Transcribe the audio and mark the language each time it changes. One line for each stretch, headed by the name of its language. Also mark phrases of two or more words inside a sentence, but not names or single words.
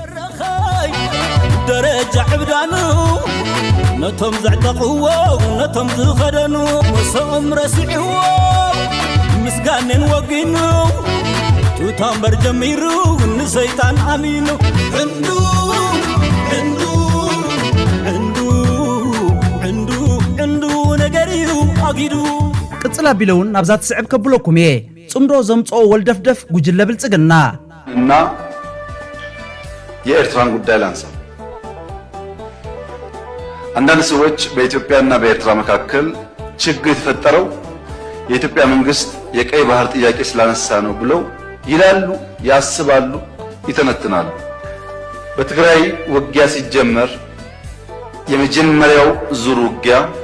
Tigrinya: ደረጃ ዕብዳኑ ነቶም ዘዕተቕዎ ነቶም ዝኸደኑ ወሰኦም ረሲዕዎ ምስጋንን ወጊኑ ቱታምበር ጀሚሩ ንሰይጣን ኣሚኑ ዕንዱ ዕንዱ ዕንዱ ዕንዱ ዕንዱ ነገር እዩ ኣጊዱ ቅጽል ኣቢለውን ናብዛ ትስዕብ ከብለኩም እየ ጽምዶ ዘምጽኦ ወልደፍደፍ ጉጅለ ብልጽግና
Amharic: እና የኤርትራን ጉዳይ ላንሳ። አንዳንድ ሰዎች በኢትዮጵያና በኤርትራ መካከል ችግር የተፈጠረው የኢትዮጵያ መንግስት የቀይ ባህር ጥያቄ ስላነሳ ነው ብለው ይላሉ፣ ያስባሉ፣ ይተነትናሉ። በትግራይ ውጊያ ሲጀመር የመጀመሪያው ዙር ውጊያ